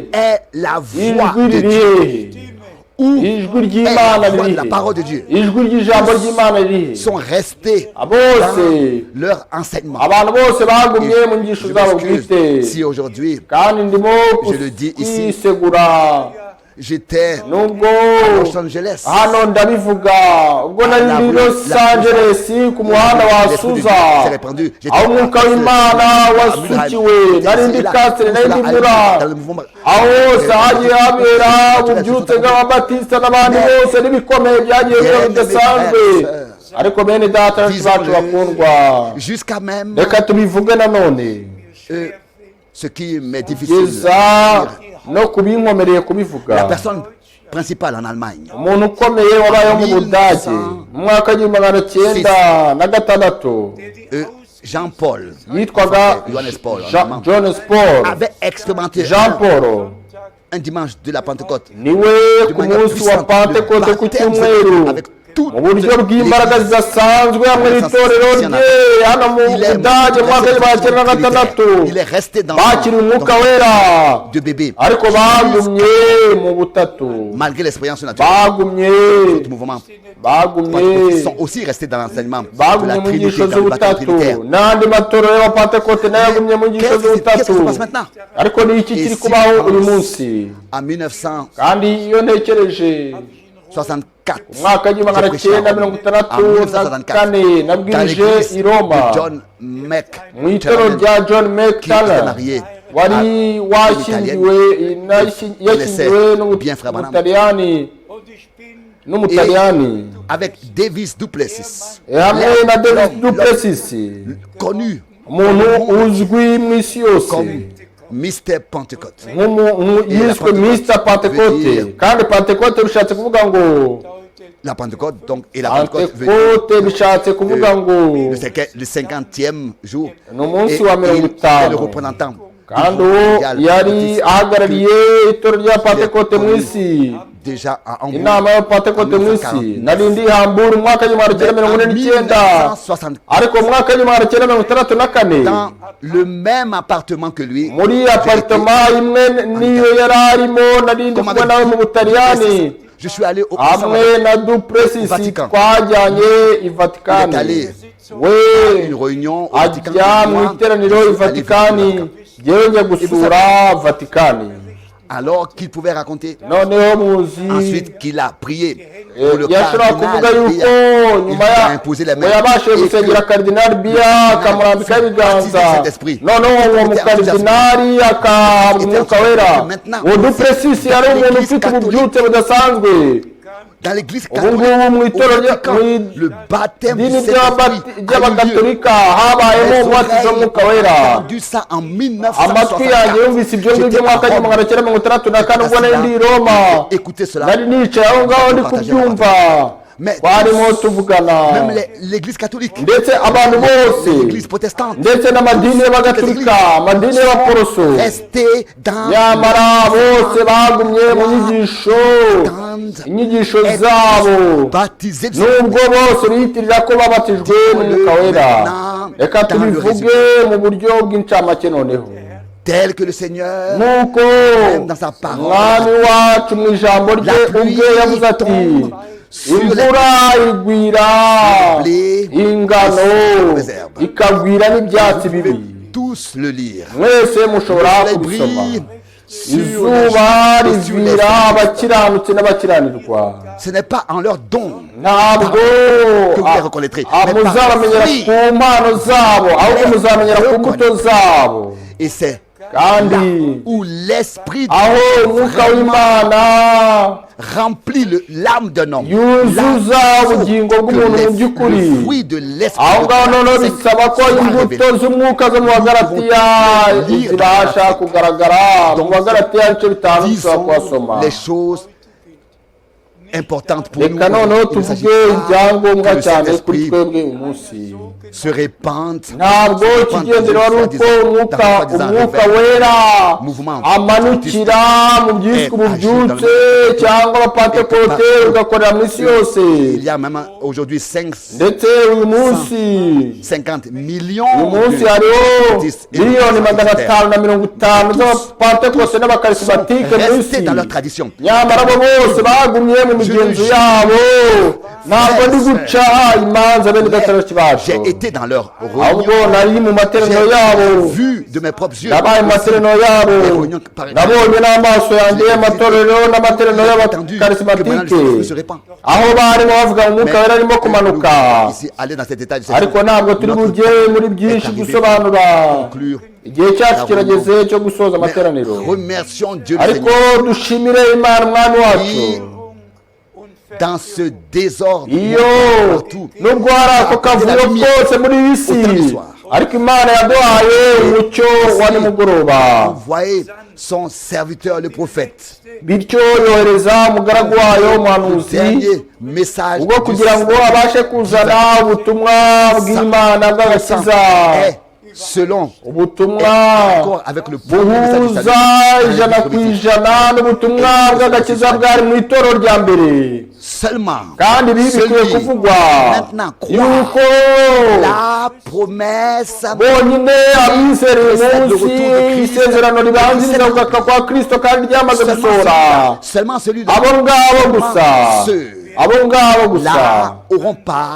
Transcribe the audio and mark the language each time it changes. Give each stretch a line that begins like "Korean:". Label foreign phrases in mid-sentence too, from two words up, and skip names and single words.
French: est la voix
Kinyarwanda: ijwi
French: de
Kinyarwanda: riri
French: Dieu,
Kinyarwanda: hehe? ijwi
French: est
Kinyarwanda: ry'Imana
French: la voix
Kinyarwanda: riri
French: de la
Kinyarwanda: hehe?
French: parole de Dieu,
Kinyarwanda: ijwi ry'ijambo ry'Imana riri hehe?
French: sont restés
Kinyarwanda: bose
French: dans leur enseignement.
Kinyarwanda: abantu bose bagumye mu nyigisho
French: Je
Kinyarwanda: zabo
French: m'excuse
Kinyarwanda: bwite,
French: si aujourd'hui
Kinyarwanda: kandi ndimo
French: je le dis ici,
Kinyarwanda: kwisegura
French: j'étais
Kinyarwanda: nubwo
French: à Los Angeles,
Kinyarwanda: hano ndabivuga ubwo nari ndi Los Angeles ku muhanda wa Suza, aho umwuka w'Imana wasukiwe, nari ndi Kastere, nari ndi Mura, aho hose hagiye habera ububyutse bw'ababatisita n'abandi bose n'ibikomeye byagiye biba bidasanzwe. Ariko bene data bacu bakundwa,
French: jusqu'à même
Kinyarwanda: reka tubivuge nanone,
French: ce qui m'est difficile,
Kinyarwanda: kugeza no kubinkomereye kubivuga.
French: la personne principale en Allemagne,
Kinyarwanda: umuntu ukomeye wabayeho mu Budage mu mwaka w'igihumbi magana cyenda na gatandatu, Jean-Paul, yitwaga Johannes Paul, Johannes Paul,
French: avait expérimenté Jean Paul un dimanche de la Pentecôte
Kinyarwanda: niwe ku munsi wa Pentekote ku cyumweru mu buryo bw'imbaraga zidasanzwe hamwe n'itorero rye hano mu Budage mu mwaka w'igihumbi cyenda na gatandatu, bakiriye umwuka wera,
French: de bébé,
Kinyarwanda: ariko bagumye mu butatu,
French: malgré l'expérience naturelle.
Kinyarwanda: bagumye
French: D'autres mouvements
Kinyarwanda: bagumye
French: sont aussi restés dans l'enseignement de
Kinyarwanda: bagumye
French: la
Kinyarwanda: mu
French: Trinité,
Kinyarwanda: nyigisho
French: dans le baptême
Kinyarwanda: z'ubutatu,
French: trinitaire.
Kinyarwanda: n'andi matorero y'abapantekote nayo yagumye mu nyigisho
French: Qu'est-ce qui se
Kinyarwanda: z'ubutatu.
French: passe maintenant?
Kinyarwanda: Ariko ni iki kiri kubaho uyu munsi?
French: En 1964,
Kinyarwanda: kandi iyo ntekereje umwaka w'igihumbi magana cyenda mirongo itandatu na kane nabwirije i Roma mu itorero rya John McTaller wari washyingiwe yashyingiwe n'umutaliyani
French: avec Davis Duplessis,
Kinyarwanda: hamwe na Davis Duplessis,
French: connu
Kinyarwanda: umuntu uzwi mu isi yose
French: comme Mr. Pentecote.
Kinyarwanda: yiswe Mr. Pentecote, kandi Pentecote bishatse kuvuga ngo
French: la Pentecôte, donc, et la Pentecôte
Kinyarwanda: Pentecote bishatse kuvuga ngo
French: le 50e jour,
Kinyarwanda: ni umunsi wa
French: et
Kinyarwanda: mirongo
French: il est
Kinyarwanda: itanu,
French: le représentant
Kinyarwanda: kandi uwo yari ahagarariye itorero rya Pentecote mu isi
French: déjà à Hambourg
Kinyarwanda: inama ya Pentecote mu isi nari ndi Hamburg mu mwaka w'igihumbi kimwe magana cyenda mirongo ine n'icyenda, ariko mu mwaka w'igihumbi kimwe magana cyenda mirongo itandatu na kane
French: dans le même appartement que lui,
Kinyarwanda: muri apartment imwe niyo yari arimo, nari ndi kumwe nawe mu Butaliyani.
French: je suis allé au
Kinyarwanda: hamwe na Duplessis twajyanye i Vatikani, we
French: une réunion au
Kinyarwanda: ajya mu iteraniro i Vatikani, yewe njya gusura Vatikani.
French: Alors qu'il pouvait raconter
Kinyarwanda: noneho muzi
French: ensuite qu'il a prié pour le
Kinyarwanda: yashobora kuvuga cardinal yuko Biya. nyuma
French: Il a imposé les mains
Kinyarwanda: yabashije gusengera Cardinal Biya akamurambikaho ibiganza, noneho uwo mukardinali akahabwa umwuka wera. uwo Duplessis yari umuntu ufite ububyutse budasanzwe.
French: dans l'église
Kinyarwanda: ubu ngubu mu itorero
French: le baptême du
Kinyarwanda: idini
French: Saint-Esprit
Kinyarwanda: ry'abagatolika habayemo umubatizo w'umwuka wera.
French: entendu ça en
Kinyarwanda: amatwi yanjye 1964. yumvise ibyo ngibyo mu mwaka w'igihumbi magana cyenda mirongo itandatu na kane ubwo nari ndi i Roma.
French: Écoutez cela.
Kinyarwanda: nari nicaye aho ngaho ndi kubyumva, twarimo tuvugana,
French: Même l'église catholique,
Kinyarwanda: ndetse abantu bose,
French: l'église protestante,
Kinyarwanda: ndetse n'amadini y'abagatolika, amadini y'abaporoso,
French: restés dans
Kinyarwanda: nyamara bose bagumye mu inyigisho zabo,
French: baptisés du
Kinyarwanda: nubwo bose biyitirira ko babatijwe n'umwuka wera. Reka tubivuge mu buryo bw'incamake noneho,
French: tel que le Seigneur,
Kinyarwanda: nuko
French: même dans sa parole,
Kinyarwanda: umwami wacu mu ijambo rye ubwe yavuze ati imvura igwira ingano ikagwira n'ibyatsi bibi.
French: tous le lire.
Kinyarwanda: mwese mushobora kubisoma. izuba rivira abakiranutsi n'abakiranirwa.
French: Ce n'est pas en leur don
Kinyarwanda: ntabwo
French: que vous les reconnaîtrez, mais par
Kinyarwanda: muzabamenyera
French: fruit.
Kinyarwanda: ku mpano zabo, ahubwo muzamenyera ku mbuto zabo.
French: Et c'est
Kinyarwanda: kandi
French: où l'esprit
Kinyarwanda: aho umwuka w'Imana
French: remplit l'âme d'un homme,
Kinyarwanda: yuzuza ubugingo bw'umuntu mu by'ukuri,
French: le fruit de l'esprit,
Kinyarwanda: aho ngaho noneho bisaba ko imbuto z'umwuka zo mu Bagalatiya zibasha kugaragara. mu Bagalatiya ibice 5 dushobora kuhasoma.
French: les choses importantes pour nous.
Kinyarwanda: reka noneho
French: Il ne s'agit
Kinyarwanda: tuvuge
French: pas
Kinyarwanda: ibyangombwa
French: que le
Kinyarwanda: cyane kuri
French: Saint-Esprit
Kinyarwanda: twebwe umunsi.
French: se répande,
Kinyarwanda: ntabwo ikigendera ari uko umwuka wera amanukira mu byiswe ububyutse cyangwa abapantekote ugakorera mu isi yose.
French: il y a même aujourd'hui
Kinyarwanda: ndetse uyu munsi 50 millions uyu munsi hariho miliyoni 550 z'abapantekote n'abakarismatike mu isi,
French: restés dans leur tradition.
Kinyarwanda: nyamara bo bose bagumye mu migenzo yabo. ntabwo ndi guca imanza bene gatandatu bacu,
French: J'ai été dans leur
Kinyarwanda: ahubwo
French: réunion,
Kinyarwanda: nari mu materaniro yabo,
French: j'ai vu de mes propres yeux
Kinyarwanda: nabaye mu materaniro yabo, nabonye n'amaso yanjye y'amatorero n'amateraniro y'abakarismatike, aho barimo bavuga ngo umwuka wera arimo kumanuka.
French: ici aller dans cet état de
Kinyarwanda: ariko ntabwo turi bujye muri byinshi gusobanura, igihe cyacu kirageze cyo gusoza amateraniro.
French: remercions Dieu le
Kinyarwanda: ariko Seigneur dushimire Imana umwami wacu
French: dans ce désordre
Kinyarwanda: iyo
French: partout.
Kinyarwanda: nubwo hari ako kavuyo kose muri iyi si, ariko Imana yaduhaye umucyo wa nimugoroba.
French: Envoyez son serviteur le prophète,
Kinyarwanda: bityo yohereza umugaragu wayo umuhanuzi
French: dernier message
Kinyarwanda: ubwo kugira ngo abashe kuzana ubutumwa bw'Imana bw'agakiza,
French: selon
Kinyarwanda: ubutumwa
French: encore avec le premier message du
Kinyarwanda: buhuza
French: salut.
Kinyarwanda: ijana ku ijana n'ubutumwa bw'agakiza bwari mu itorero rya mbere.
French: Seulement
Kinyarwanda: kandi ibi bikwiye kuvugwa
French: maintenant
Kinyarwanda: yuko
French: la promesse
Kinyarwanda: bonyine abizera uyu munsi isezerano ribanziriza kugaruka kwa Kristo kandi ryamaze gusohora,
French: seulement celui
Kinyarwanda: abo ngabo gusa, abo ngabo gusa,
French: là auront pas